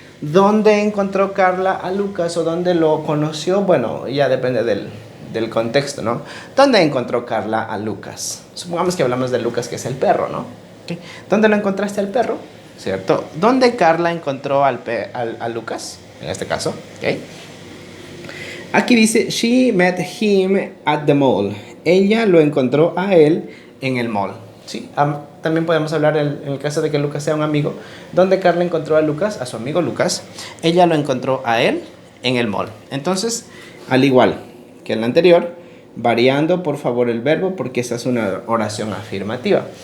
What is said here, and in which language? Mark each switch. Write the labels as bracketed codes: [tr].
[es] ¿Dónde encontró Carla a Lucas o dónde lo conoció? Bueno, ya depende del contexto, ¿no? ¿Dónde encontró Carla a Lucas? Supongamos que hablamos de Lucas, que es el perro, ¿no? ¿Okay? ¿Dónde lo encontraste al perro? ¿Cierto? ¿Dónde Carla encontró a Lucas? En este caso, ¿ok? Aquí dice, [en] she met him at the mall. [es] Ella lo encontró a él en el mall. Sí, también podemos hablar en el caso de que Lucas sea un amigo, donde Carla encontró a Lucas, a su amigo Lucas, ella lo encontró a él en el mall. Entonces, al igual que en la anterior, variando por favor el verbo porque esta es una oración afirmativa.